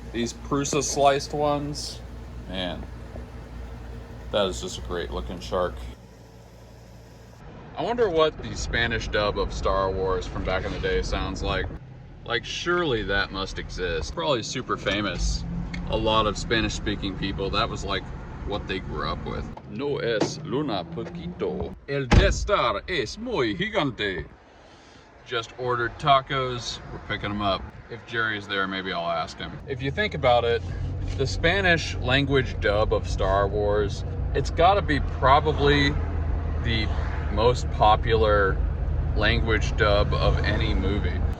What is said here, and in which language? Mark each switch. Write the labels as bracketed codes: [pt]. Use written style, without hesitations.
[en] These Prusa sliced ones, man, that is just a great looking shark. I wonder what the Spanish dub of Star Wars from back in the day sounds like. Like, surely that must exist. Probably super famous. A lot of Spanish speaking people, that was like what they grew up with. [es] No es luna poquito. El Death Star es muy gigante. [en] Just ordered tacos, we're picking them up. If Jerry's there, maybe I'll ask him. If you think about it, the Spanish language dub of Star Wars, it's gotta be probably the most popular language dub of any movie.